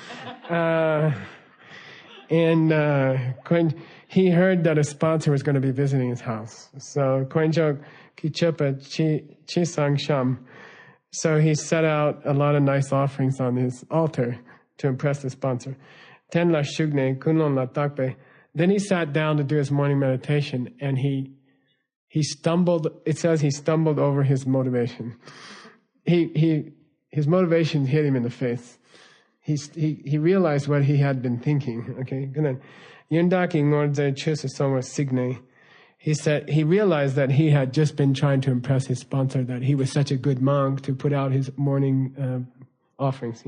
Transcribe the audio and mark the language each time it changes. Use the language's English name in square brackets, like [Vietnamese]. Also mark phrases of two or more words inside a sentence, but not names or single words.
[English] And he heard that a sponsor was going to be visiting his house. [Tibetan] So Kwenjok Kichepa Chi Sang Sham. [English] So he set out a lot of nice offerings on his altar to impress the sponsor. [Tibetan] Ten la shugne kunlon la takpe. [English] Then he sat down to do his morning meditation, and he stumbled. It says he stumbled over his motivation. His motivation hit him in the face. He realized what he had been thinking. Okay, he said he realized that he had just been trying to impress his sponsor, that he was such a good monk to put out his morning offerings.